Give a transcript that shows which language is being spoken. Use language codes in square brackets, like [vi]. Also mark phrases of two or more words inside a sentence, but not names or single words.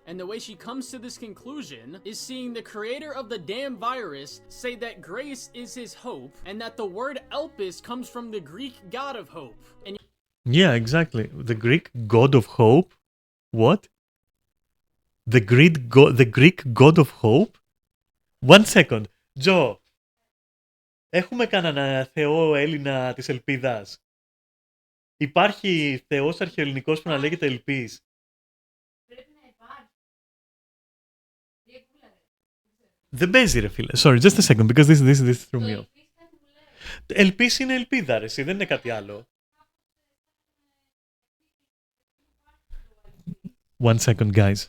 [en] And the way she comes to this conclusion is seeing the creator of the damn virus say that Grace is his hope, and that the word Elpis comes from the Greek god of hope. And Yeah, exactly. The Greek god of hope? What? The Greek god of hope? One second. [el] Τζο, έχουμε κανένα θεό Έλληνα της ελπίδας? Υπάρχει θεός αρχαιοελληνικός που να λέγεται Ελπής? Πρέπει να υπάρχει. Δεν παίζει ρε φίλε. [en] Sorry, just a second, because this threw me off. [el] Ελπής είναι ελπίδα ρε, εσύ, δεν είναι κάτι άλλο. [en] One second, guys.